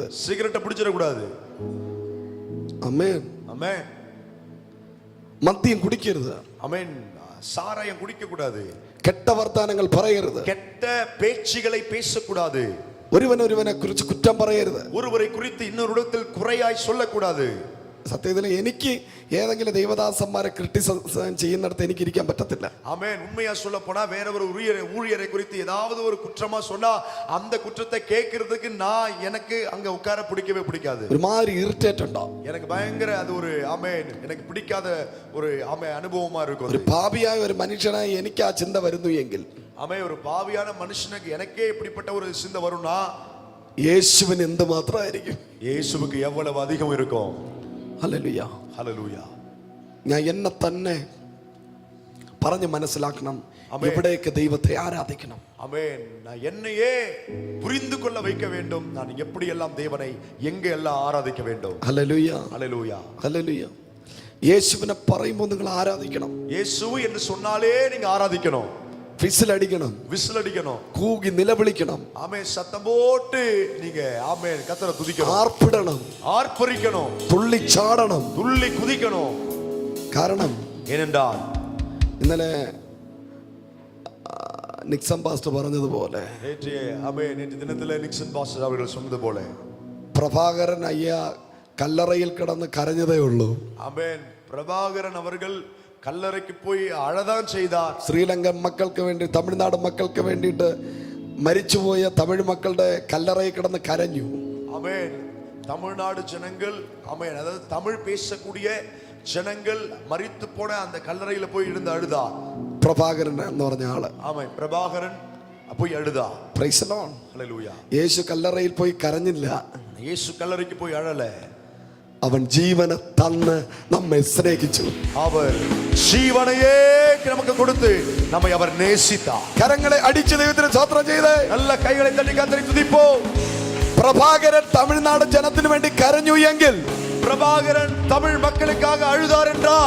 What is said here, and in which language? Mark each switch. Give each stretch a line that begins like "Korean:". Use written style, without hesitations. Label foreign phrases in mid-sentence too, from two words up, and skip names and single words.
Tamil: சிகரெட்டை பிடிச்சிட கூடாது.
Malayalam: ആമേൻ.
Tamil: ஆமென்.
Malayalam: മദ്യം കുടിക്കരുത്.
Tamil: ஆமென். சாராயம் குடிக்க கூடாது.
Malayalam: കെട്ട വർത്താനങ്ങൾ പറയരുത്.
Tamil: கெட்ட பேச்சுகளை பேசக்கூடாது.
Malayalam: ഒരുവനെ കുറിച്ച് കുറ്റം പറയരുത്.
Tamil: ஒருவரை குறித்து இன்னொருடத்தில் குறையாய் சொல்லக்கூடாது.
Malayalam: സത്യത്തിൽ എനിക്ക് ഏതെങ്കിലും ദൈവദാസന്മാരെ ക്രിട്ടിസൈസ് ചെയ്യുന്നിടത്ത് എനിക്ക് ഇരിക്കാൻ പറ്റത്തില്ല.
Tamil: ஆமென். உண்மையா சொல்ல போனா வேற ஒரு ஊழியரை குறித்து ஏதாவது ஒரு குற்றமா சொன்னா அந்த குற்றத்தை கேட்கிறதுக்கு எனக்கு அங்க உட்கார பிடிக்காது.
Malayalam: ഒരുമാതിരി ഇറിറ്റേറ്റ് ഉണ്ടാവും.
Tamil: எனக்கு பயங்கர அது ஒரு ஆமென், எனக்கு பிடிக்காத ஒரு அனுபவமா இருக்கும்.
Malayalam: ഒരു പാപിയായ ഒരു മനുഷ്യനായി എനിക്ക് ആ ചിന്ത വരുന്നു എങ്കിൽ,
Tamil: ஆமென், ஒரு பாவியான மனுஷனுக்கு எனக்கே இப்படிப்பட்ட ஒரு சிந்தை வரும்னா
Malayalam: യേശുവിന് എന്ത് മാത്രമായിരിക്കും?
Tamil: இயேசுவுக்கு எவ்வளவு அதிகம் இருக்கும்.
Malayalam: ഹല്ലേലൂയ.
Tamil: ஹalleluya.
Malayalam: ഞാൻ എന്നെ തന്നെ പറഞ്ഞ് മനസ്സിലാക്കണം, എവിടെയൊക്കെ ദൈവത്തെ ആരാധിക്കണം.
Tamil: ஆமென். நான் என்னையே புரிந்து கொள்ள வைக்க வேண்டும், நான் எப்படி எல்லாம் தேவனை எங்க எல்லாம் ஆராதிக்க வேண்டும்.
Malayalam: ഹല്ലേലൂയ.
Tamil: ஹalleluya.
Malayalam: ഹല്ലേലൂയ. യേശുവിനെ പറയുമ്പോൾ നിങ്ങൾ ആരാധിക്കണം.
Tamil: இயேசு என்று சொன்னாலே நீங்க ஆராதிக்கணும்.
Malayalam: വിസിലടിക്കണം,
Tamil: விசில் அடிக்கணும்.
Malayalam: കൂകി നിലവിളിക്കണം,
Tamil: ஆமென், சத்தம் போட்டு நீங்க ஆமென் கர்த்தரை துதிக்கணும்.
Malayalam: ആർപ്പിടണം,
Tamil: ஆர்ப்பரிக்கணும்.
Malayalam: തുള്ളിച്ചാടണം.
Tamil: துள்ளி குதிக்கணும்.
Malayalam: കാരണം
Tamil: ஏனென்றால்
Malayalam: ഇന്നലെ നിക്സൺ പാസ്റ്റർ പറഞ്ഞതുപോലെ,
Tamil: நேற்று தினத்தில் நிக்சன் பாஸ்டர் அவர்கள் சொன்னது போல,
Malayalam: പ്രഭാകരൻ അയ്യ കല്ലറയിൽ കിടന്ന് കരഞ്ഞതേ ഉള്ളൂ.
Tamil: ஆமென், பிரபாகரன் அவர்கள் கல்லறைக்கு போய் அழதான் செய்தார்.
Malayalam: ശ്രീലങ്കൻ മക്കൾക്ക് വേണ്ടി, തമിഴ്നാട് മക്കൾക്ക് വേണ്ടിയിട്ട് മരിച്ചുപോയ തമിഴ് മക്കളുടെ കല്ലറയിൽ കിടന്ന് കരഞ്ഞു.
Tamil: ஆமென். தமிழ்நாடு ஜனங்கள், ஆமென், அதாவது தமிழ் பேசக்கூடிய ஜனங்கள் மரித்து போன அந்த கல்லறையில போய் இருந்து அழுதா.
Malayalam: പ്രഭാകരൻ എന്ന് പറഞ്ഞ ആള്.
Tamil: ஆமென். பிரபாகரன் போய் அழுதா.
English: Praise the Lord.
Tamil: ஹalleluya.
Malayalam: യേശു കല്ലറയിൽ പോയി കരഞ്ഞില്ല.
Tamil: இயேசு கல்லறைக்கு போய் அழல.
Malayalam: അവൻ ജീവനെ തന്ന് നമ്മെ സ്നേഹിച്ചു.
Tamil: அவர் ஜீவனையே நமக்கு கொடுத்து நம்மை அவர் நேசித்தார்.
Malayalam: കരങ്ങളെ അടിച്ച് ദൈവത്തിന് സ്തോത്രം ചെയ്ത്
Tamil: நல்ல கைகளை தட்டி கர்த்தரை துதிப்போம்.
Malayalam: പ്രഭാകരൻ തമിഴ്നാട് ജനത്തിന് വേണ്ടി കരഞ്ഞു എങ്കിൽ,
Tamil: பிரபாகரன் தமிழ் மக்களுக்காக அழுதார் என்றால்,